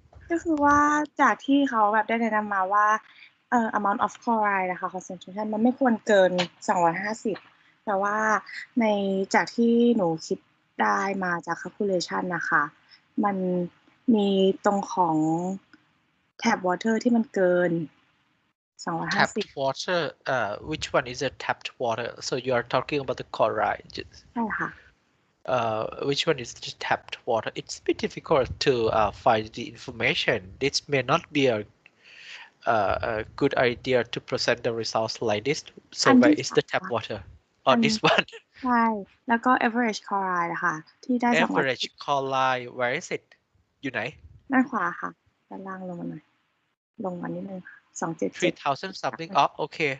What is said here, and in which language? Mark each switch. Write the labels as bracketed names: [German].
[Thai] ก็คือว่าจากที่เขาแบบได้แนะนำมาว่า [English] amount of chloride [Thai] นะคะ concentration มันไม่ควรเกิน250แต่ว่าในจากที่หนูคิดได้มาจาก calculation นะคะมันมีตรงของ tap water ที่มันเกิน250 [English] tapped water which one is a tapped water so you are talking about the chloride [Thai] ใช่ค่ะ [English] which one is the tapped water it's a bit difficult to find the information this may not be a good idea to present the results like this so where is the tap water on this one [Thai] ใช่แล้วก็ [English] average chloride [Thai] นะคะที่ได้ [English] average chloride where is it [Thai] อยู่ไหน ด้านขวาค่ะด้านล่างลงมาหน่อยลงมานิดนึงค่ะ277 [English] 3,000 something [Thai] อ๋อโอเค